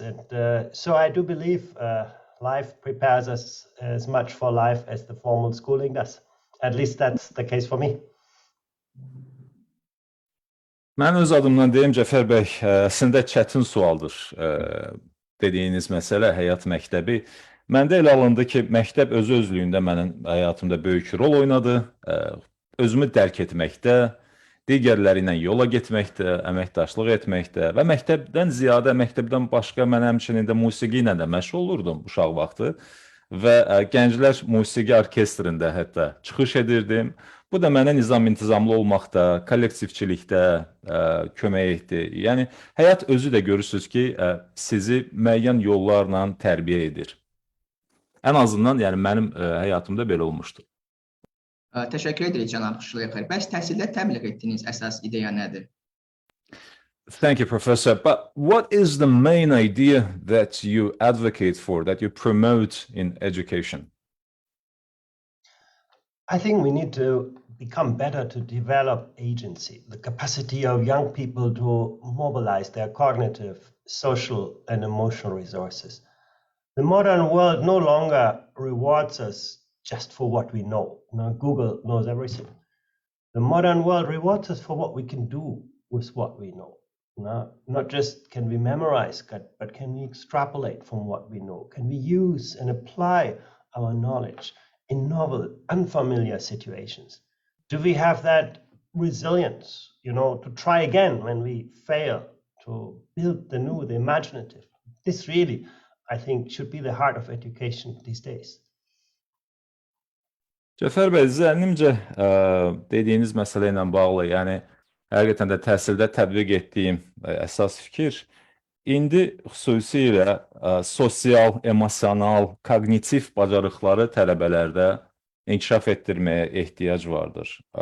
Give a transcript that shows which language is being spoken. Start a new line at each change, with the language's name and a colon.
English: And so I do believe life prepares us as much for life as the formal schooling does. At least that's the case for me.
Azerbaijani: Mən öz adımdan deyim, Cəfər bəy, əslində çətin sualdır dediyiniz məsələ, həyat məktəbi. Məndə elə alındı ki, məktəb özlüyündə mənim həyatımda böyük rol oynadı. Özümü dərk etməkdə, digərləri ilə yola getməkdə, əməkdaşlıq etməkdə və məktəbdən ziyadə, məktəbdən başqa mən həmçinin də musiqi ilə də məşğul olurdum uşaq vaxtı və gənclər musiqi orkestrində hətta çıxış edirdim. Bu da mənə nizam-intizamlı olmaqda, kollektivçilikdə kömək etdi. Yəni, həyat özü də görürsünüz ki, sizi müəyyən yollarla tərbiyə edir. Ən azından yəni, mənim həyatımda belə olmuşdur. Təşəkkür edirik, cənab Şleyxer. Bəs təhsildə təbliğ etdiyiniz əsas ideya nədir?
English: Thank you, Professor. But what is the main idea that you advocate for, that you promote in education? I think we need to become better to develop agency, the capacity of young people to mobilize their cognitive, social, and emotional resources. The modern world no longer rewards us just for what we know. Google knows everything. The modern world rewards us for what we can do with what we know. Not just can we memorize, but can we extrapolate from what we know? Can we use and apply our knowledge in novel, unfamiliar situations? Do we have that resilience, to try again when we fail, to build the new, the imaginative? This really, I think, should be the heart of education these days.
Azerbaijani: Cəfər bəy, zənnimcə dediyiniz məsələ ilə bağlı, yəni həqiqətən də təhsildə tətbiq etdiyim əsas fikir, indi xüsusilə sosial, emosional, kognitiv bacarıqları tələbələrdə inkişaf etdirməyə ehtiyac vardır.